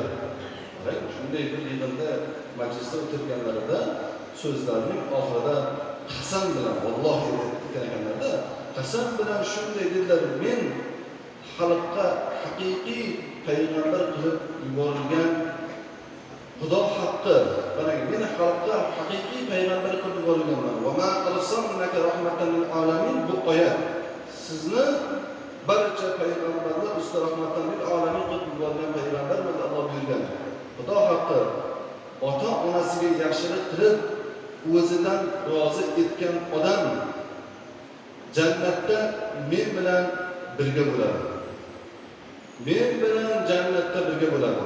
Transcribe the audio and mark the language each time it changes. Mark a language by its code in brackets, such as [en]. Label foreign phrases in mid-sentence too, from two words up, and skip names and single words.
[uz] Shunday bir yig'inda majlisda o'tirganlarida so'zlarining oxirida qasam bilan vallohi deganlarda qasam bilan shunday dedilar: men xalqqa haqiqiy payg'ambar qilib yuborilgan Xudo haqqi, men xalqqa haqiqiy payg'ambar qilib yuborilganman. [ar] Va ma arsalnaka rahmatan lil alamin, [uz] bu oyat sizni barcha payg'ambarlar ustida [ar] rahmatan lil alamin [uz] qilib yuborgan payg'ambar bo'ldi Alloh buyurgan. Xudo haqqi ota onasiga yaxshilik qilib o'zidan rozi etgan odam jannatda men bilan birga bo'ladi. Men bilan jannatda birga bo'ladi.